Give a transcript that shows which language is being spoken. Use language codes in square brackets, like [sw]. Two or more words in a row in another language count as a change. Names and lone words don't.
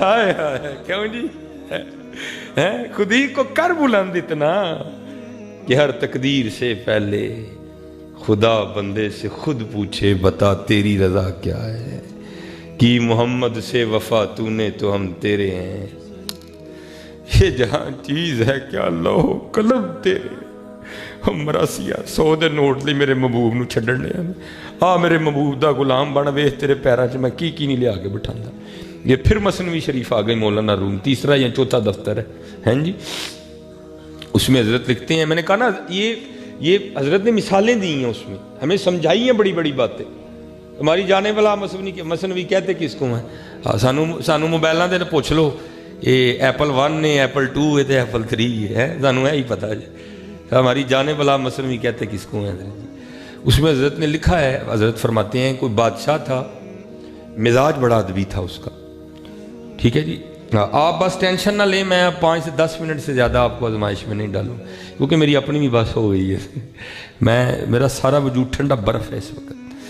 [ur] ہائے ہائے کیوں جی, خودی کو کر بلند اتنا کہ ہر تقدیر سے پہلے خدا بندے سے خود پوچھے بتا تیری رضا کیا ہے. کی محمد سے وفا تو نے تو ہم تیرے ہیں, یہ جہاں چیز ہے کیا لوہ قلم تیرے. [pa] ਮਰਾਸੀਆ 100 ਦੇ ਨੋਟ ਲਈ ਮੇਰੇ ਮਹਿਬੂਬ ਨੂੰ ਛੱਡਣ ਲਿਆ ਆ ਮੇਰੇ ਮਹਿਬੂਬ ਦਾ ਗੁਲਾਮ ਬਣ ਵੇਖ ਤੇਰੇ ਪੈਰਾਂ 'ਚ ਮੈਂ ਕੀ ਨਹੀਂ ਲਿਆ ਕੇ ਬਿਠਾਉਂਦਾ। [ur] یہ پھر مثنوی شریف آ گئی مولانا روم، تیسرا یا چوتھا دفتر ہے ہیں جی، اس میں حضرت لکھتے ہیں، میں نے کہا نا یہ حضرت نے مثالیں دی ہیں، اس میں ہمیں سمجھائی ہیں بڑی بڑی باتیں۔ ہماری جانے والا مثنوی کہتے کس کو ہیں؟ [pa] سانو موبائلاں دے پوچھ لو، [ur] یہ ایپل 1 ہے، ایپل 2 ہے تو ایپل 3 ہے، سانو یہی پتہ ہے ہماری جانے والا مثنوی کہتے کس کو ہیں حضرت جی۔ اس میں حضرت نے لکھا ہے، حضرت فرماتے ہیں کوئی بادشاہ تھا، مزاج بڑا ادبی تھا اس کا، ٹھیک ہے جی، آپ بس ٹینشن نہ لیں، میں 5 سے 10 منٹ سے زیادہ آپ کو آزمائش میں نہیں ڈالوں، کیونکہ میری اپنی بھی بس ہو گئی ہے، میرا سارا وجود ٹھنڈا برف ہے اس وقت۔